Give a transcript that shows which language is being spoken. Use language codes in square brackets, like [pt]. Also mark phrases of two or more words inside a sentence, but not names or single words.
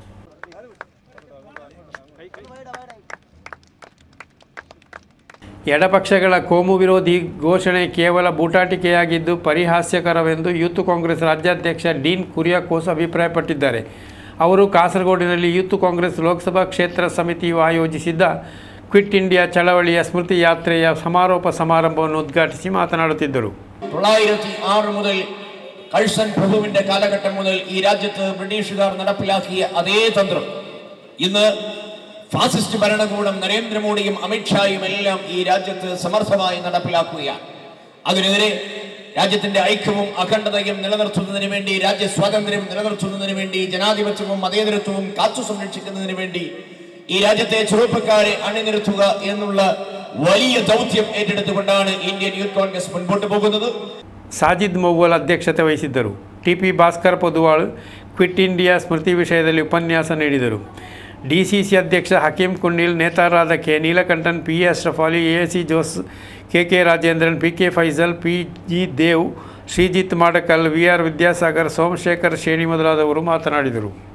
[kn] ಎಡಪಕ್ಷಗಳ ಕೋಮು ವಿರೋಧಿ ಘೋಷಣೆ ಕೇವಲ ಬೂಟಾಟಿಕೆಯಾಗಿದ್ದು ಪರಿಹಾಸ್ಯಕರವೆಂದು ಯೂತ್ ಕಾಂಗ್ರೆಸ್ ರಾಜ್ಯಾಧ್ಯಕ್ಷ ಡೀನ್ ಕುರಿಯಾಕೋಸ್ ಅಭಿಪ್ರಾಯಪಟ್ಟಿದ್ದಾರೆ. ಅವರು ಕಾಸರಗೋಡಿನಲ್ಲಿ ಯೂತ್ ಕಾಂಗ್ರೆಸ್ ಲೋಕಸಭಾ ಕ್ಷೇತ್ರ ಸಮಿತಿಯು ಆಯೋಜಿಸಿದ್ದ ಕ್ವಿಟ್ ಇಂಡಿಯಾ ಚಳವಳಿಯ ಸ್ಮೃತಿ ಯಾತ್ರೆಯ ಸಮಾರೋಪ ಸಮಾರಂಭವನ್ನು ಉದ್ಘಾಟಿಸಿ മാതനാടുತ್ತಿದ್ದರು. [ml] 906 മുതൽ കഴ്സൺ പ്രഭുവിന്റെ കാലഘട്ടം മുതൽ ഈ രാജ്യത്ത് ബ്രിട്ടീഷുകാർ നടപ്പിലാക്കിയ അതേ തന്ത്രം ഇന്ന് ഫാസിസ്റ്റ് ഭരണകൂടം നരേന്ദ്രമോദിയും അമിത്ഷായും എല്ലാം ഈ രാജ്യത്ത് സമർത്ഥമായി നടപ്പിലാക്കുകയാണ്. അതിനെതിരെ രാജ്യത്തിന്റെ ഐക്യവും അഖണ്ഡതയും നിലനിർത്തുന്നതിന് വേണ്ടി, രാജ്യ സ്വാതന്ത്ര്യം നിലനിർത്തുന്നതിന് വേണ്ടി, ജനാധിപത്യവും മതേതരത്വവും കാത്തു സംരക്ഷിക്കുന്നതിന് വേണ്ടി ഈ രാജ്യത്തെ ചെറുപ്പക്കാരെ അണിനിരത്തുക എന്നുള്ള വലിയ ദൗത്യം ഏറ്റെടുത്തുകൊണ്ടാണ് ഇന്ത്യൻ യൂത്ത് കോൺഗ്രസ് മുൻപോട്ട് പോകുന്നത്. [kn] ಸಾಜಿದ್ ಮೌವಲ್ ಅಧ್ಯಕ್ಷತೆ ವಹಿಸಿದ್ದರು. TP ಭಾಸ್ಕರ್ ಪೊದುವಾಳ್ ಕ್ವಿಟ್ ಇಂಡಿಯಾ ಸ್ಮೃತಿ ವಿಷಯದಲ್ಲಿ ಉಪನ್ಯಾಸ ನೀಡಿದರು. DCC ಅಧ್ಯಕ್ಷ ಹಕೀಂ ಕುಂಡಿಲ್, ನೇತಾರರಾದ ಕೆ ನೀಲಕಂಠನ್, PA ಅಶ್ರಫ್ ಅಲಿ, AAC ಜೋಸ್, KK ರಾಜೇಂದ್ರನ್, PK ಫೈಸಲ್, PG ದೇವ್, ಶ್ರೀಜಿತ್ ಮಾಡಕಲ್, VR ವಿದ್ಯಾಸಾಗರ್, ಸೋಮಶೇಖರ್ ಶೇಣಿ ಮೊದಲಾದವರು ಮಾತನಾಡಿದರು.